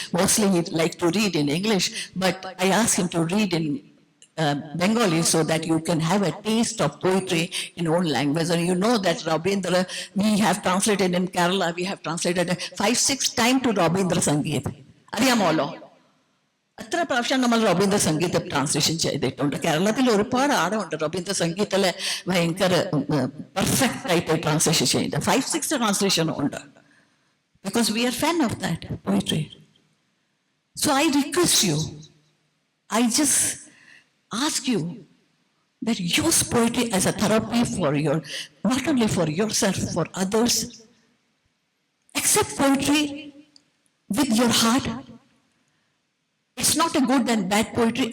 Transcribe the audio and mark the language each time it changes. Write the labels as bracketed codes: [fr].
[en] Mostly he likes to read in English, but I asked him to read in Bengali so that you can have a taste of poetry in own language. And you know that Rabindra, we have translated in Kerala, we have translated 5-6 times to Rabindra Sangeet. [ml] Ariyamolo. അത്ര പ്രാവശ്യം നമ്മൾ റബീന്ദ്ര സംഗീത translation ചെയ്തിട്ടുണ്ട്. കേരളത്തിൽ ഒരുപാട് ആളുണ്ട് റബീന്ദ്ര സംഗീതത്തിലെ ഭയങ്കര perfect ആയിട്ട് ട്രാൻസ്ലേഷൻ ചെയ്ത് 5-6 ട്രാൻസ്ലേഷനും ഉണ്ട്. [en] Because we are fan of that poetry. So I request you, I just ask you that use poetry as a therapy for not only for yourself, for others. Accept poetry with your heart. It's not a good and bad poetry.